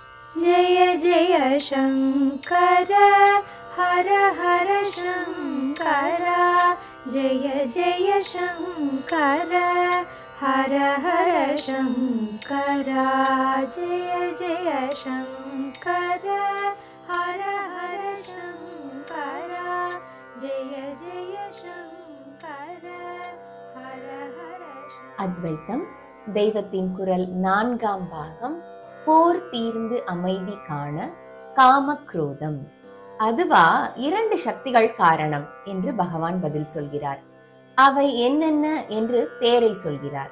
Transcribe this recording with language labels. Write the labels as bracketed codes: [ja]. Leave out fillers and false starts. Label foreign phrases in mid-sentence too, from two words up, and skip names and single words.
[sa] जय जय शङ्कर हर हर शङ्कर जय जय शङ्कर हर हर शङ्कर जय जय शङ्कर हर हर शङ्कर जय जय शङ्कर हर हर [ta] அத்வைத்தம் தெய்வத்தின் குரல் 4ஆம் பாகம். போர் தீர்ந்து அமைதி காண காமக்ரோதம். அதுவா 2 சக்திகள் காரணம் என்று பகவான் பதில் சொல்கிறார். அவை என்னென்ன என்று பேரை சொல்கிறார்.